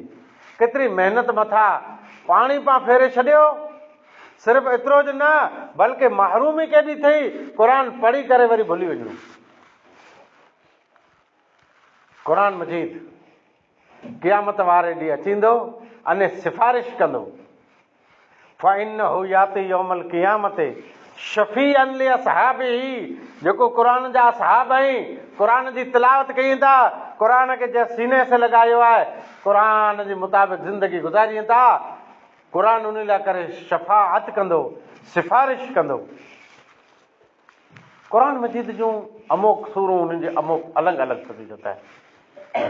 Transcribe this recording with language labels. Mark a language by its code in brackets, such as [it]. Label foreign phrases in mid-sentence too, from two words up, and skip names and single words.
[sd] केतिरी महिनत मथां पाणी पां फेरे छॾियो। सिर्फ़ु एतिरो ज न बल्कि महरूमी केॾी थी क़ुरान पढ़ी करे वरी भुली वञो। क़ुरान मजीद क़यामत वारे ॾींहुं अचींदो अने सिफ़ारिश कंदो। [ar] فإنه يأتي يوم القيامة شفيعا لأصحابه. [sd] जेको क़ुरान जा असहाब आहिनि, क़ुरान जी तिलावत कयूं था, क़ुरान खे जे सीने से लॻायो आहे, क़ुरान जे मुताबिक़ ज़िंदगी गुज़ारियूं था, क़ुरान उन लाइ करे शफ़ाअत कंदो, सिफ़ारिश कंदो। क़ुरान मजीद जूं अमोक सूरूं उन्हनि जे अमोक अलॻि अलॻि फ़ज़ीलत आहे।